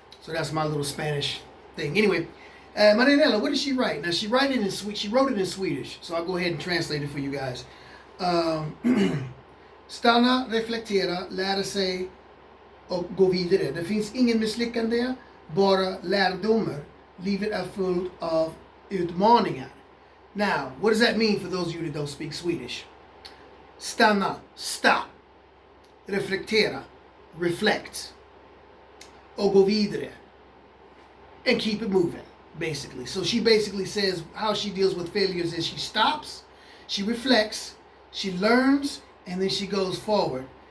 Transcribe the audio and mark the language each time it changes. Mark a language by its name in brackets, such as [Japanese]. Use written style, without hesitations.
[English] So that's my little Spanish thing. Anyway, Marianela, what did she write? Now she wrote it in Swedish, so I'll go ahead and translate it for you guys. [Swedish] Stanna, reflektera, lära sig och gå vidare. Det finns ingen misslyckande, bara lärdomar. Livet är fullt av utmaningar. [English] Now, what does that mean for those of you that don't speak Swedish? Stanna, stop. [Swedish] Reflektera, reflect. Och gå vidare. [English] And keep it moving, basically. So she basically says how she deals with failures is she stops, she reflects, she learns, and then she goes forward.